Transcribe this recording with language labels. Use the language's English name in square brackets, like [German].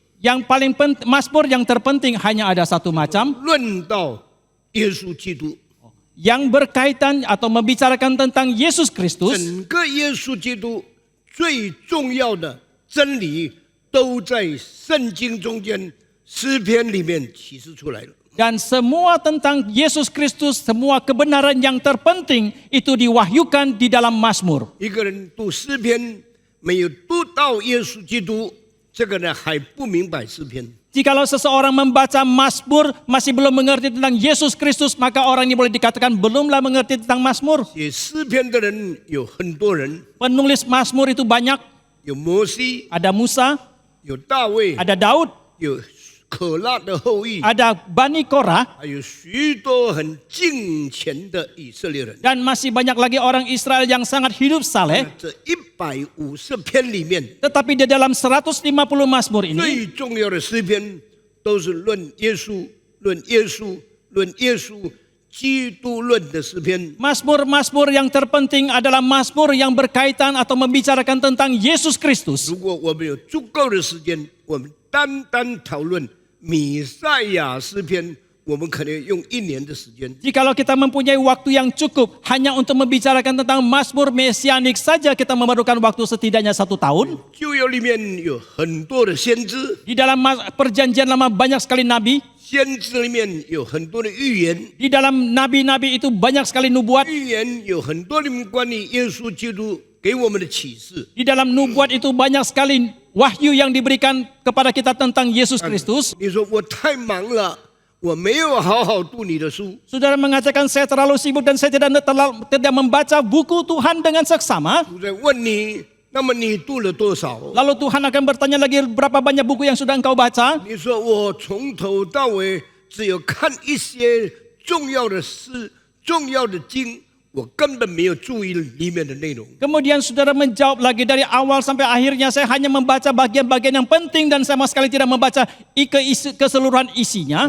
[Indonesian] Yang paling Mazmur yang terpenting hanya ada satu macam, [Chinese] 论到耶稣基督。 [Indonesian] yang berkaitan atau membicarakan tentang Yesus Kristus. [Chinese] 整个耶稣基督最重要的真理都在圣经中间诗篇里面启示出来了。 [Indonesian] Dan semua tentang Yesus Kristus, semua kebenaran yang terpenting itu diwahyukan di dalam Mazmur. [Chinese] 一个人读诗篇没有读到耶稣基督，这个人还不明白诗篇。 [Indonesian] Jikalau seseorang membaca Mazmur masih belum mengerti tentang Yesus Kristus, maka orang ini boleh dikatakan belumlah mengerti tentang Mazmur. [Chinese] 写诗篇的人有很多人， [Indonesian] Penulis Mazmur itu banyak, [Chinese] 有摩西， [Indonesian] ada Musa, [Chinese] 有大卫， [Indonesian] ada Daud, [Chinese] 有可拉的后裔， [Indonesian] ada Bani Korah, [Chinese] 还有许多很敬虔的以色列人。 [Indonesian] dan masih banyak lagi orang Israel yang sangat hidup saleh. [Chinese] 这150篇里面， [Indonesian] Tetapi di dalam 150 Mazmur ini, [Chinese] 最重要的诗篇都是论耶稣、论耶稣、论耶稣基督论的诗篇。 [Indonesian] Mazmur-Mazmur yang terpenting adalah Mazmur yang berkaitan atau membicarakan tentang Yesus Kristus. [Chinese] 如果我们有足够的时间，我们单讨论弥赛亚诗篇，我们可能用1年的时间。 [Indonesian] Jikalau kita mempunyai waktu yang cukup hanya untuk membicarakan tentang Mazmur Mesianik saja, kita memerlukan waktu setidaknya 1 tahun. [Chinese] 旧约里面有很多的先知， [Indonesian] Di dalam perjanjian lama banyak sekali nabi. [Chinese] 先知里面有很多的预言， [Indonesian] Di dalam nabi-nabi itu banyak sekali nubuat. [Chinese] 预言有很多的关于耶稣基督给我们的启示。 [Indonesian] Di dalam nubuat itu banyak sekali wahyu yang diberikan kepada kita tentang Yesus Kristus. [Chinese] 你说我太忙了，我没有好好读你的书。 [Indonesian] Saudara mengatakan saya terlalu sibuk dan saya tidak membaca buku Tuhan dengan seksama. [Chinese] 我在问你，那么你读了多少？ [Indonesian] Lalu Tuhan akan bertanya lagi berapa banyak buku yang sudah engkau baca. [Chinese] 你说我从头到尾只有看一些重要的诗、重要的经，我根本没有注意里面的内容。 [Indonesian] Kemudian saudara menjawab lagi dari awal sampai akhirnya saya hanya membaca bagian-bagian yang penting dan sama sekali tidak membaca keseluruhan isinya.